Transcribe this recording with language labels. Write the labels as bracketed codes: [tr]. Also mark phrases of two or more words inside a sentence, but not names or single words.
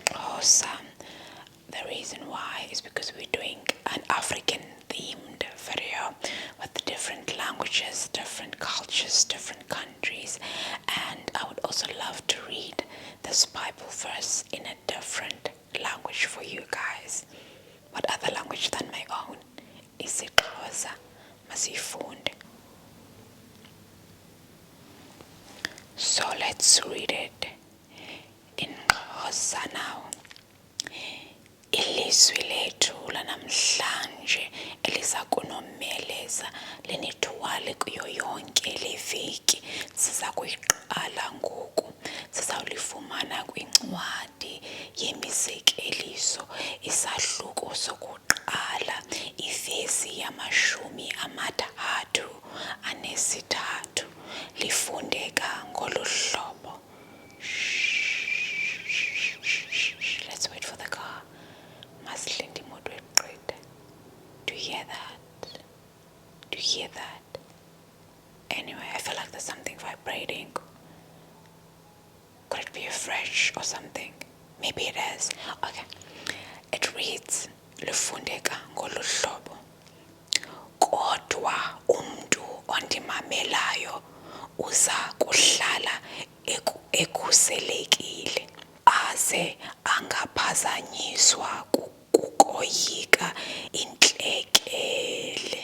[en] The the reason why is because we're doing an African themed video with different languages, different cultures, different countries, and I would also love to read this Bible verse in a different language for you guys. What other language than my own? [xh] isiXhosa. Masifunde. [en] So let's read it in Xhosa now. [xh] Ilizwi lethu lanamhlanje eliza kunomeleza linithwale kuyo yonke le veki siza kuyiqala ngoku. Sizawulifumana kwincwadi yemizekeliso isahluko sokuqala ivesi yamashumi amathathu anesithathu. Lifundeka ngolu hlobo. [en] Let's wait for the car. Do you hear that? Do you hear that? Anyway, I feel like there's something vibrating. Could it be a fridge or something? Maybe it is. Okay. It reads, [xh] Lufundeka ngolu hlobo. Kodwa umntu ondimamelayo uza kuhlala ekhuselekile. Aze angaphazanyiswa kukoyika intlekele.